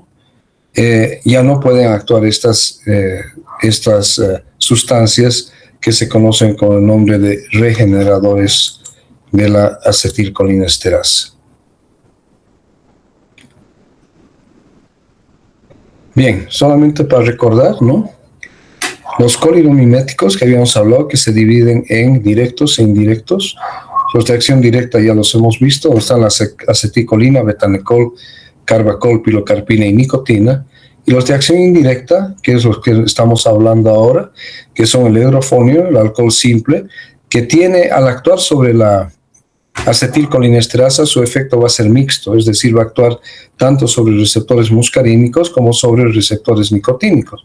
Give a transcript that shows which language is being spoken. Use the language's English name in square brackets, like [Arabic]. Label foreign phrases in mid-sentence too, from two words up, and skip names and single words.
[Spanish] Ya no pueden actuar estas sustancias que se conocen con el nombre de regeneradores de la acetilcolinesterasa. Bien, solamente para recordar, ¿no? Los coliromiméticos que habíamos hablado, que se dividen en directos e indirectos. Los de acción directa ya los hemos visto, están la aceticolina, betanecol, carbacol, pilocarpina y nicotina. Y los de acción indirecta, que es los que estamos hablando ahora, que son el hidrofonio, el alcohol simple, que tiene, al actuar sobre la acetilcolinesterasa, su efecto va a ser mixto, es decir, va a actuar tanto sobre receptores muscarínicos como sobre receptores nicotínicos.